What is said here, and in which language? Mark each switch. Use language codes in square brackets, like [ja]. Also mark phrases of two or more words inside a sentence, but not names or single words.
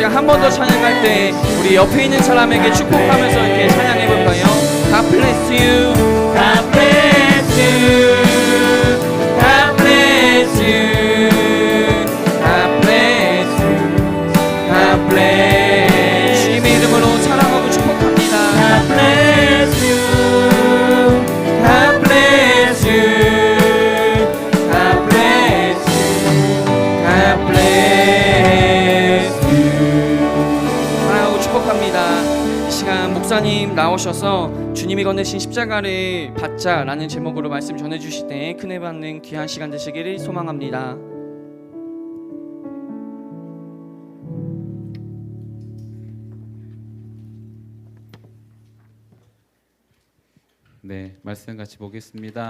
[ko] 번 더 찬양할 때 우리 옆에 있는 사람에게 축복하면서 이렇게 찬양해 볼까요? [en] God bless you, God bless you, God bless you, God bless you, God bless. [ko] 주님의 이름으로 사랑하고 축복합니다. [en] God bless you, God bless you, God bless you, God bless you. [ko] 사랑하고 축복합니다. 이 시간 목사님 나오셔서 주님이 건네신 십자가를 받자라는 제목으로 말씀 전해주실 때 큰애 받는 귀한 시간 되시기를 소망합니다. 네, 말씀 같이 보겠습니다.